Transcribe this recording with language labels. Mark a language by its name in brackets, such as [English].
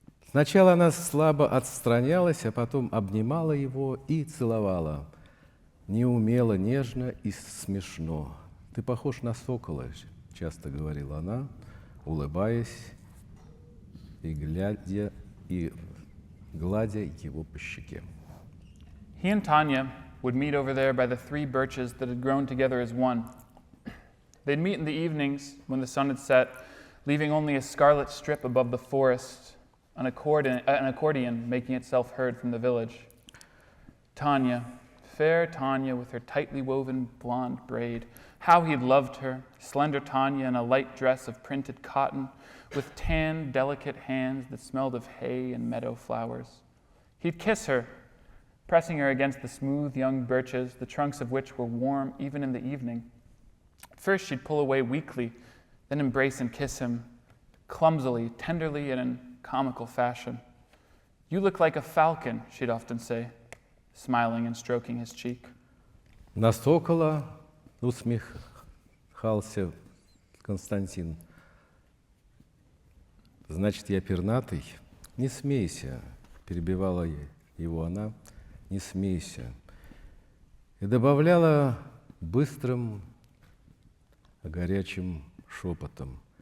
[Russian] Сначала она слабо отстранялась, а потом обнимала его и целовала. Неумело, нежно и смешно. «Ты похож на сокола», — часто говорила она, улыбаясь и гладя его по щеке. [English] He and Tanya would meet over there by the 3 birches that had grown together as one. They'd meet in the evenings when the sun had set, leaving only a scarlet strip above the forest, an accordion making itself heard from the village. Tanya, fair Tanya with her tightly woven blonde braid. How he'd loved her, slender Tanya in a light dress of printed cotton, with tan, delicate hands that smelled of hay and meadow flowers. He'd kiss her, pressing her against the smooth young birches, the trunks of which were warm even in the evening. First she'd pull away weakly, then embrace and kiss him, clumsily, tenderly, and in comical fashion. "You look like a falcon," she'd often say, smiling and stroking his cheek. [Russian] На сокола усмехался Константин. Значит, я пернатый? Не смейся, перебивала его она, не смейся. И добавляла быстрым, горячим шепотом.